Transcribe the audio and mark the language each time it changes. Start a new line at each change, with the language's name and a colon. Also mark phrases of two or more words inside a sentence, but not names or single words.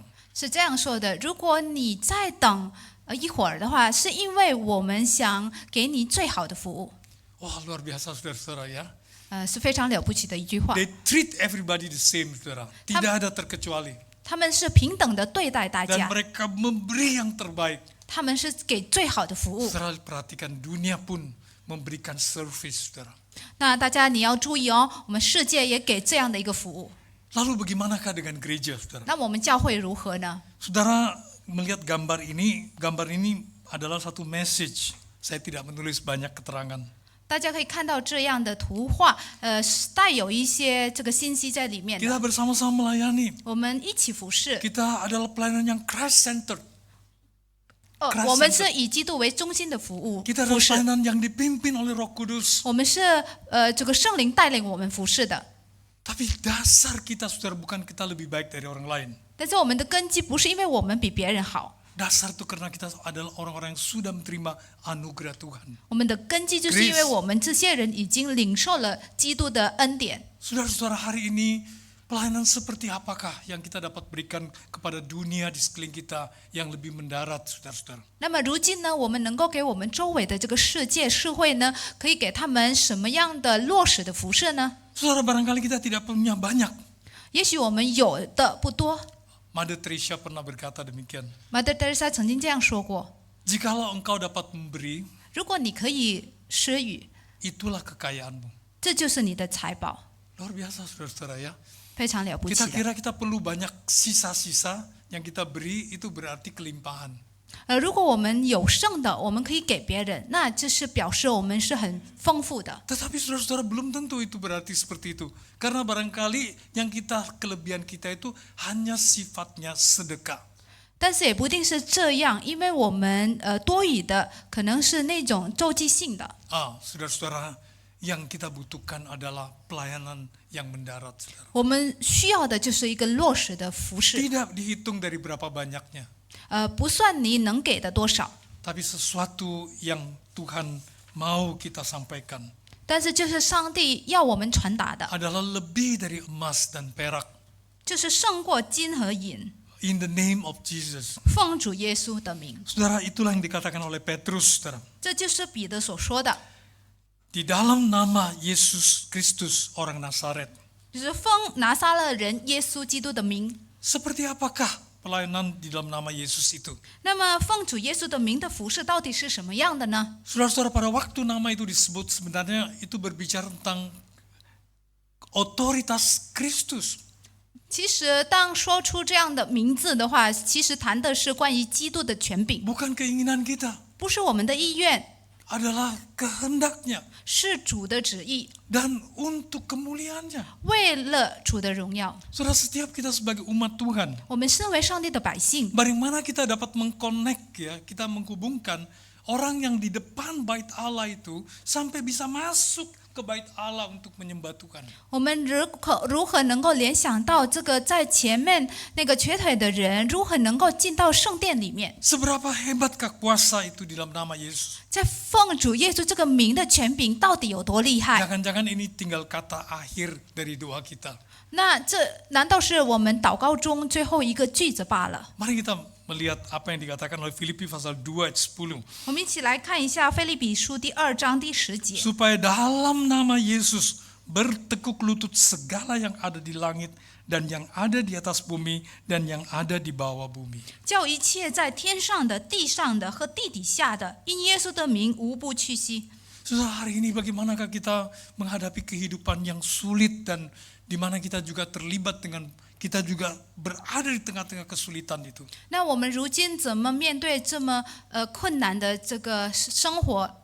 Chinese: 是这样说的：如果你再等一会儿的话，是因为我们想给你最好的服务。
Indonesian: Wah, luar biasa, saudara-saudara ya.
Chinese: 是非常了不起的一句话。
English: They treat everybody the same,
Indonesian: saudara. Tidak ada terkecuali.
Chinese: 他们是平等的对待大
Indonesian: Dan
Chinese: 家，
Indonesian: mereka memberi yang terbaik.
Chinese: 他们是给最好的服务。
Indonesian: Saudara perhatikan, dunia pun memberikan service, saudara.
Chinese: 那大家你要注意哦，我们世界也给这样的一个服务。
Indonesian: Lalu bagaimanakah dengan gereja, saudara?
Chinese: 那我们教会如何呢？
Indonesian: Saudara melihat gambar ini adalah satu message. Saya tidak menulis banyak keterangan.
Chinese: 大家可以看到这样的图画，带有一些这个信息在里面的。
Indonesian: Kita bersama-sama melayani.
Chinese: 我们一起服侍，
Indonesian: Kita adalah pelayanan yang Christ-centered.
Chinese: 我们是以基督为中心的服务
Indonesian: Kita
Chinese: 服
Indonesian: adalah
Chinese: 侍。
Indonesian: pelayanan yang dipimpin oleh Roh Kudus.
Chinese: 我们是这个圣灵带领我们服侍的，
Indonesian: Tapi dasar kita, saudara, bukan kita lebih baik dari orang lain.
Chinese: 但是我们的根基不是因为我们比别人好，
Indonesian: Dasar itu karena kita adalah orang-orang yang sudah menerima anugerah Tuhan.
Chinese: 我们的根基就是因为我们这些人已经领受了基督的恩典。
Indonesian: Saudara-saudara, hari ini pelayanan seperti apakah yang kita dapat berikan kepada dunia di sekeliling kita yang lebih mendarat, saudara-saudara?
Chinese: 那么如今呢，我们能够给我们周围的这个世界社会呢，可以给他们什么样的落实的辐射呢？
Indonesian: Saudara, barangkali kita tidak punya banyak.
Chinese: 也许我们有的不多。
Indonesian: Mother Teresa pernah berkata demikian.
Chinese: Mother Teresa 曾经这样说过：
Indonesian: Jikalau engkau dapat memberi,
Chinese: 如果你可以施予，
Indonesian: itulah kekayaanmu.
Chinese: 这就是你的财宝，
Indonesian: Luar biasa, saudara-saudara ya.
Chinese: 非常了不起
Indonesian: Kita
Chinese: 的。
Indonesian: kira kita perlu banyak sisa-sisa yang kita beri, itu berarti kelimpahan.
Chinese: 如果我们有剩的，我们可以给别人，那这是表示我们是很丰富的。
Indonesian: Tetapi saudara-saudara, belum tentu itu berarti seperti itu. Karena barangkali yang kelebihan kita itu hanya sifatnya sedekah.
Chinese: 但是也不一定是这样，因为我们多余的可能是那种周期性的。
Indonesian: Saudara-saudara, yang kita butuhkan adalah pelayanan yang mendarat, saudara.
Chinese: 我们需要的就是一个落实的服侍，
Indonesian: Tidak dihitung dari berapa banyaknya,
Chinese: 不算你能给的多少，
Indonesian: tapi sesuatu yang Tuhan mau kita sampaikan
Chinese: 但是就是上帝要我们传达的，
Indonesian: adalah lebih dari emas dan perak.
Chinese: 就是胜过金和银，
English: In the name of Jesus.
Chinese: 奉主耶稣的名。
Indonesian: Saudara, itulah yang dikatakan oleh Petrus, saudara.
Chinese: 这就是彼得所说的，
Indonesian: Di dalam nama Yesus Kristus orang Nazaret.
Chinese: 就是奉拿撒勒人耶稣基督的名。
Indonesian: Seperti apakah pelayanan di dalam nama Yesus itu?
Chinese: 那么奉主耶稣的名的服侍到底是什么样的呢？
Indonesian: Saudara-saudara, pada waktu nama itu disebut, sebenarnya itu berbicara tentang otoritas Kristus.
Chinese: 其实当说出这样的名字的话，其实谈的是关于基督的权柄，
Indonesian: Bukan keinginan kita.
Chinese: 不是我们的意愿，
Indonesian: adalah kehendaknya
Chinese: 是主的旨意，
Indonesian: dan untuk kemuliaannya.
Chinese: 为了主的荣耀。
Indonesian: Saudara, setiap kita sebagai umat Tuhan,
Chinese: 我们身为上帝的百姓，
Indonesian: bagaimana kita dapat mengconnect ya, kita menghubungkan orang yang di depan bait Allah itu sampai bisa masuk ke bait Allah untuk menyembah Tuhan.
Chinese: 我们如何能够联想到这个在前面那个瘸腿的人，如何能够进到圣殿里面？
Indonesian: Seberapa hebatkah kuasa itu di dalam nama Yesus?
Chinese: 在奉主耶稣这个名的权柄到底有多厉害？
Indonesian: Jangan-jangan ini tinggal kata akhir dari doa kita.
Chinese: 那这难道是我们祷告中最后一个句子罢了？
Indonesian: Mari kita melihat apa yang dikatakan oleh Filipi pasal 2 ayat 10.
Chinese: 我们一起来看一下腓立比书第2章第10节。
Indonesian: Supaya dalam nama Yesus bertekuk lutut segala yang ada di langit dan yang ada di atas bumi dan yang ada di bawah bumi.
Chinese: 叫一切在天上的、地上的和地底下的，因耶稣的名无不屈膝。
Indonesian: Saudara, hari ini bagaimanakah kita menghadapi kehidupan yang sulit dan di mana kita juga terlibat dengan kita juga berada di tengah-tengah kesulitan itu.
Chinese: 那我们如今怎么面对这么困难的这个生活？